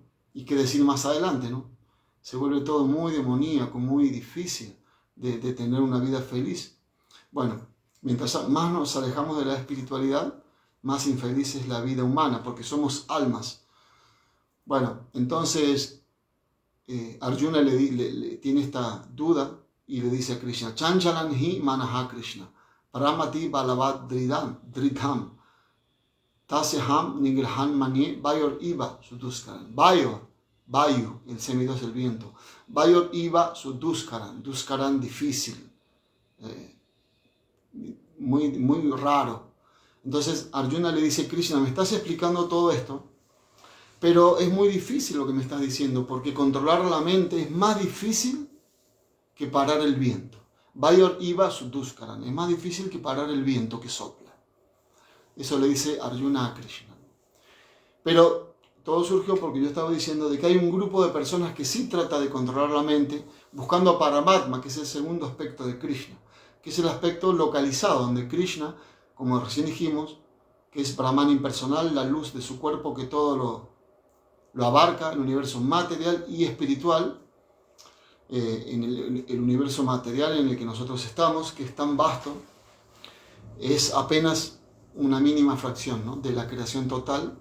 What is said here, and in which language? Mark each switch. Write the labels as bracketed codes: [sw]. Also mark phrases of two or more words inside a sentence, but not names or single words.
[es] Y qué decir más adelante, ¿no? Se vuelve todo muy demoníaco, muy difícil de tener una vida feliz. Bueno, mientras más nos alejamos de la espiritualidad, más infeliz es la vida humana, porque somos almas. Bueno, entonces Arjuna tiene esta duda y le dice a Krishna, [sa] चञ्चलं हि मनः कृष्ण, प्रमाथि बलवद् दृढम्, तस्याहं निग्रहं मन्ये वायोर् इव सुदुष्करम्. [es] Vayu, el semidios del viento. [sa] वायोर् इव सुदुष्करम्, दुष्करम् [es] difícil, muy raro. Entonces Arjuna le dice, Krishna, me estás explicando todo esto, pero es muy difícil lo que me estás diciendo, porque controlar la mente es más difícil que parar el viento. [sa] वायोर् इव सुदुष्करम्, [es] es más difícil que parar el viento que sopla. Eso le dice Arjuna a Krishna. Pero todo surgió porque yo estaba diciendo de que hay un grupo de personas que sí trata de controlar la mente, buscando a Paramatma, que es el segundo aspecto de Krishna, que es el aspecto localizado, donde Krishna, como recién dijimos, que es Brahman impersonal, la luz de su cuerpo que todo lo abarca, el universo material y espiritual, en el universo material en el que nosotros estamos, que es tan vasto, es apenas una mínima fracción, ¿no?, de la creación total.